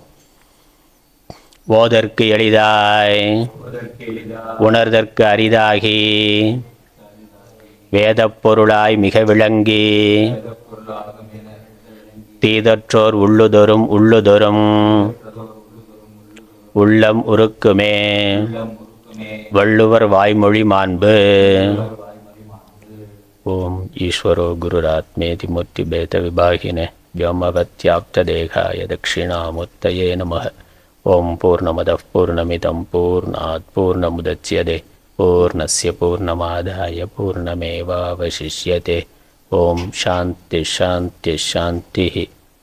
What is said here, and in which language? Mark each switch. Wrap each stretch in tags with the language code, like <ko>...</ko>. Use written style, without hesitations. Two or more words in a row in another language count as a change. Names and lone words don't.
<ta>ஓதற்கு எளிதாய் உணர்தற்கு அரிதாகி வேதப் பொருளாய் மிக விளங்கி தீதற்றோர் உள்ளுதொரும் உள்ளம் உருக்குமே வள்ளுவர் வாய்மொழி மாண்பு.</ta> <sa>ओम् ईश्वरो गुरुरात्मेति मूर्ति भेद विभागिने व्योमवत्याप्त देहाय दक्षिणामूर्तये नमः. ओम पूर्णमदः पूर्णमिदं पूर्णात् पूर्णमुदच्यते पूर्णस्य पूर्णमादाय पूर्णमेवावशिष्यते. ओम शान्ति शान्ति शान्तिः.</sa>